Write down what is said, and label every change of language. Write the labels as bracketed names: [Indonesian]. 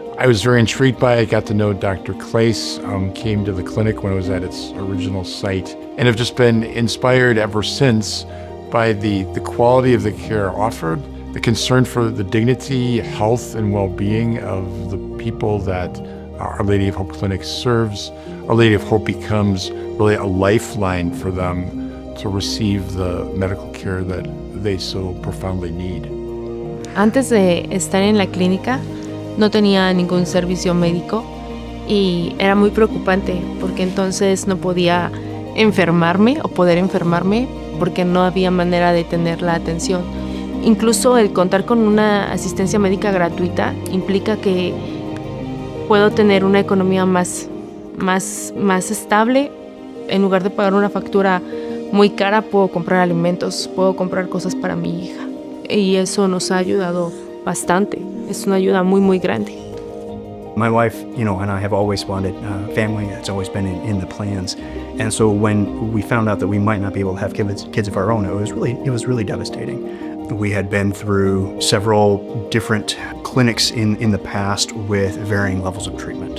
[English] I was very intrigued by it, got to know Dr. Clace, came to the clinic when it was at its original site, and have just been inspired ever since by the quality of the care offered, the concern for the dignity, health, and well-being of the people that Our Lady of Hope Clinic serves. Our Lady of Hope becomes really a lifeline for them to receive the medical care that they so profoundly need. [Spanish] Antes de estar en la clínica, no tenía ningún servicio médico y era muy preocupante porque entonces no podía enfermarme o poder enfermarme porque no había manera de tener la atención. Incluso el contar con una asistencia médica gratuita implica que puedo tener una economía más estable. En lugar de pagar una factura muy cara, puedo comprar alimentos, puedo comprar cosas para mi hija. Y eso nos ha ayudado bastante. Es una ayuda muy, muy grande. [English] My wife, and I have always wanted family. It's always been in the plans. And so when we found out that we might not be able to have kids of our own, it was really devastating. We had been through several different clinics in the past with varying levels of treatment.